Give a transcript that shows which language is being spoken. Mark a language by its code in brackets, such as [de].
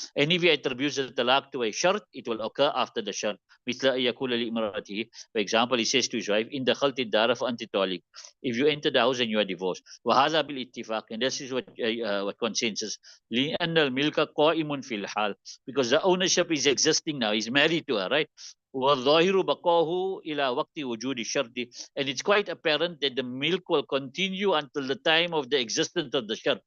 [en] And if he attributes the talaq to a shart, it will occur after the shart. [ar] مثل أن يقول لإمرأته, [en] for example, he says to his wife, [ar] إن دخلت الدار فأنت طالق. [en] If you enter the house and you are divorced. [ar] وهذا بالاتفاق, [en] and this is what consensus. [ar] لأن الملك قائم في الحال, [en] because the ownership is existing now. He's married to her, right? [ar] وَالظَّاهِرُ بَقَاهُ إِلَى وَقْتِ وُجُودِ الشَّرْطِ. [en] And it's quite apparent that the milk will continue until the time of the existence of the shart.